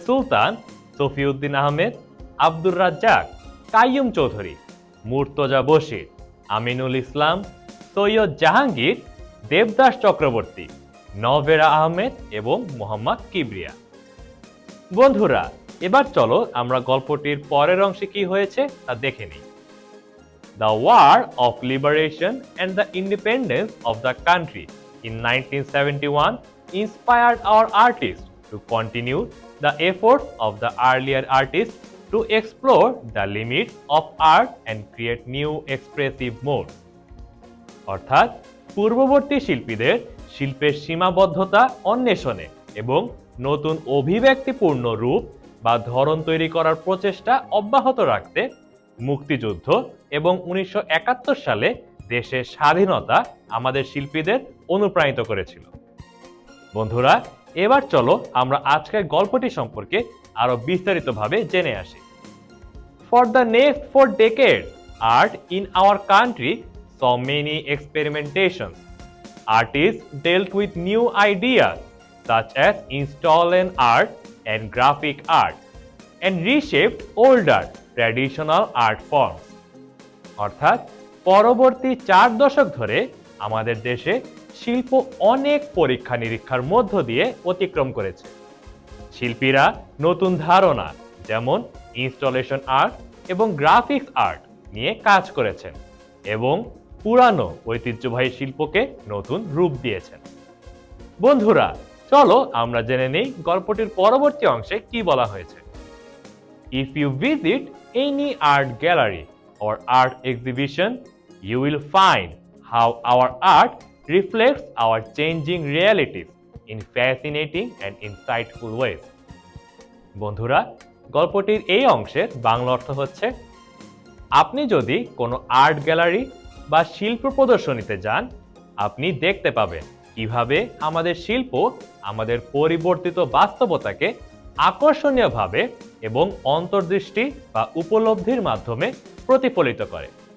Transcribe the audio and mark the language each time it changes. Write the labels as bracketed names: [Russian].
[Bangla] সুলতান, শফিউদ্দিন আহমেদ, আব্দুর রাজ্জাক, কাইয়ুম চৌধুরী, মুর্তজা বশির, আমিনুল ইসলাম, সৈয়দ জাহাঙ্গীর, দেবদাস চক্রবর্তী, নভেরা আহমেদ এবং মোহাম্মদ কিবরিয়া। বন্ধুরা, এবার চলো আমরা গল্পটির পরের অংশে কি হয়েছে তা দেখে নিই। [English] The War of Liberation and the Independence of the country in 1971 inspired our artists to continue the efforts of the earlier artists to explore the limits of art and create new expressive modes. [Bangla] অর্থাৎ পূর্ববর্তী শিল্পীদের শিল্পের সীমাবদ্ধতা অন্বেষণে এবং নতুন অভিব্যক্তিপূর্ণ রূপ বা ধরন তৈরি করার প্রচেষ্টা অব্যাহত রাখতে মুক্তিযুদ্ধ এবং 1971 সালে দেশের স্বাধীনতা আমাদের শিল্পীদের অনুপ্রাণিত করেছিল। বন্ধুরা, এবার চলো আমরা আজকের গল্পটি সম্পর্কে আরো বিস্তারিতভাবে জেনে আসি। [English] For the next 4 decades, art in our country saw many experimentations. Artists dealt with new ideas such as installation art and graphic art and reshaped older traditional art forms. [Bangla] অর্থাৎ পরবর্তী 4 দশক ধরে আমাদের দেশে শিল্প অনেক পরীক্ষা নিরীক্ষার মধ্য দিয়ে অতিক্রম করেছে। শিল্পীরা নতুন ধারণা যেমন ইনস্টলেশন আর্ট এবং গ্রাফিক্স আর্ট নিয়ে কাজ করেছেন এবং পুরানো ঐতিহ্যবাহী শিল্পকে নতুন রূপ দিয়েছেন। বন্ধুরা, চলো আমরা জেনে নিই গল্পটির পরবর্তী অংশে কি বলা হয়েছে। [English] If you visit any art gallery or art exhibition, you will find how our art reflects our changing realities in fascinating and insightful ways. [Bangla] বন্ধুরা, গল্পটির এই অংশের বাংলা অর্থ হচ্ছে, আপনি যদি কোনো আর্ট গ্যালারি বা শিল্প প্রদর্শনীতে যান, আপনি দেখতে পাবেন কিভাবে আমাদের শিল্প আমাদের পরিবর্তিত বাস্তবতাকে আকর্ষণীয়ভাবে এবং অন্তর্দৃষ্টি বা উপলব্ধির মাধ্যমে প্রতিফলিত করে।